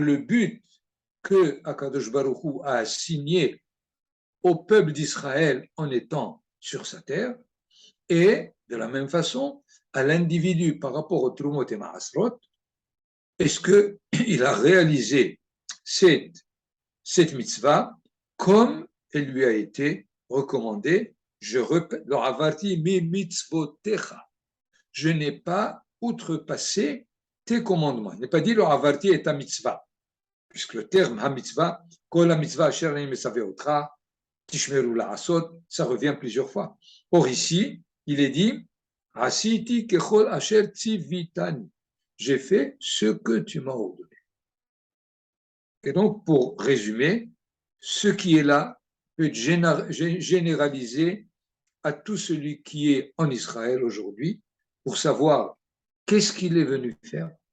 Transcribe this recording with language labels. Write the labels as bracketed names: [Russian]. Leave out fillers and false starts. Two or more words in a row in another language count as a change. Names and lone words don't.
[French] le but que [Hebrew] הקדוש ברוך הוא [French] a assigné au peuple d'Israël en étant sur sa terre, Et de la même façon, à l'individu par rapport au [Hebrew] תרומות ומעשרות, [French] est-ce qu'il a réalisé cette mitzvah comme elle lui a été recommandée? Je répète, [Hebrew] לא עברתי ממצוותיך. [French] Je n'ai pas outrepassé tes commandements. Il n'est pas dit [Hebrew] לא עברתי [French] est ta mitzvah, puisque le terme [Hebrew] המצווה, כל המצווה אשר אני מצווה אותך תשמרון לעשות, [French] ça revient plusieurs fois. Or ici, il est dit [Hebrew] עשיתי ככל אשר ציויתני. [French] J'ai fait ce que tu m'as ordonné. Et donc, pour résumer, ce qui est là peut être généralisé à tout celui qui est en Israël aujourd'hui pour savoir qu'est-ce qu'il est venu faire